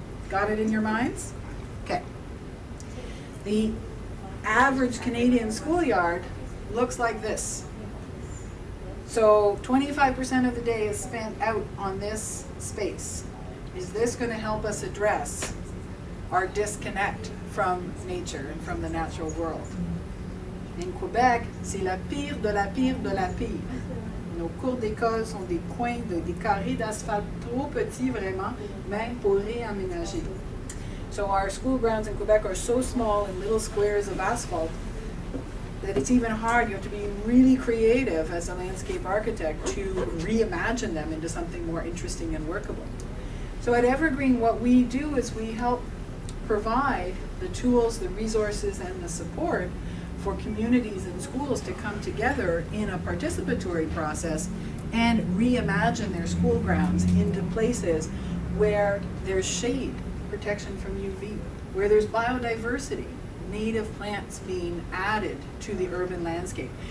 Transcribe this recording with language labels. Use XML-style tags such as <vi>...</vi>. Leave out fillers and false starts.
<en>Got it in your minds? Okay. The average Canadian schoolyard looks like this. So 25% of the day is spent out on this space. Is this going to help us address our disconnect from nature and from the natural world?</en> <fr>In Quebec, c'est la pire de la pire de la pire. Nos cours d'école sont des coins, des carrés d'asphalte trop petits vraiment, même pour réaménager.</fr> <en>So our school grounds in Quebec are so small in little squares of asphalt that it's even hard. You have to be really creative as a landscape architect to reimagine them into something more interesting and workable. So at Evergreen, what we do is we help provide the tools, the resources, and the support for communities and schools to come together in a participatory process and reimagine their school grounds into places where there's shade, protection from UV, where there's biodiversity, native plants being added to the urban landscape.</en>